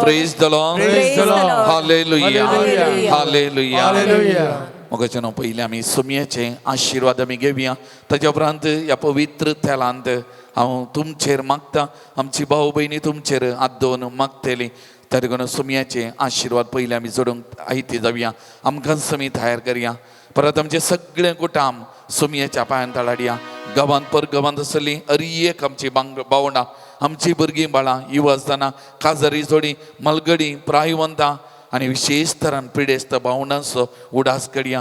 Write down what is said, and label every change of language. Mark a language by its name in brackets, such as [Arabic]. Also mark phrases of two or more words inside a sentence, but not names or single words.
[English] Praise the Lord. Praise the Lord. Hallelujah. Hallelujah. Hallelujah. Hallelujah. [Konkani] मग जन पहिले आम्ही सुमयाचे आशीर्वाद आम्ही घेऊया ताच्या उपरांत या पवित्र थेलांत हांव तुमचेर मागता आमची भाऊ भयणी तुमचेर आदोन मागतली तरी करून सुमयाचे आशीर्वाद पहिले आम्ही जोडूंक आयती जावया आमकां समी तयार करया परत आमचे सगळे कुटाम सुमयाच्या पांयान तळाडया गांवांत परगांवांत आसली अरियेक आमची बावंडा आमची भुरगीं बाळां युवा आसतना काजारी जोडी मलगडी प्रायवंतां आनी विशेष तरान पिडेस्त भावंडांचो उडास करया